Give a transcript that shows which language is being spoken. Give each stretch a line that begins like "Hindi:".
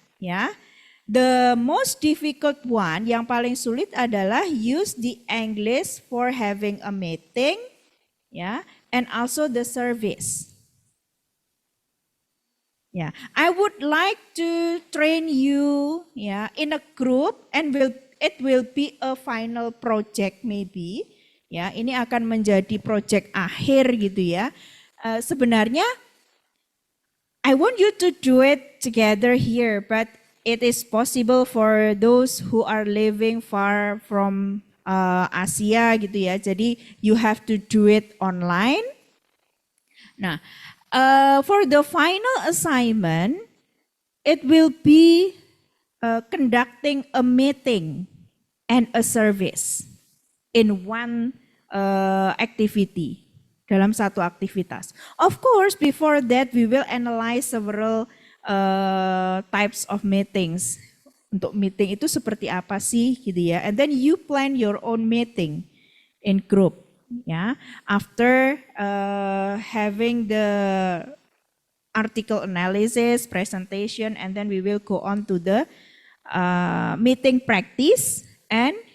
English: Ya, the most difficult one,
Indonesian: yang paling sulit adalah
English: use the English for having a meeting, ya, and also the service. Yeah, I would like to train you, yeah, in a group, and it will be a final project maybe.
Indonesian: Ya, ini akan menjadi project akhir gitu ya. Sebenarnya,
English: I want you to do it together here, but it is possible for those who are living far from Asia
Indonesian: gitu ya.
English: Jadi you have to do it online. Nah. For the final assignment, it will be conducting a meeting and a service in one activity,
Indonesian: dalam satu aktivitas.
English: Of course, before that we will analyze several types of meetings.
Indonesian: Untuk meeting itu seperti apa sih gitu ya.
English: And then you plan your own meeting in group. Ya, after having the article analysis, presentation, and then we will go on to the meeting practice and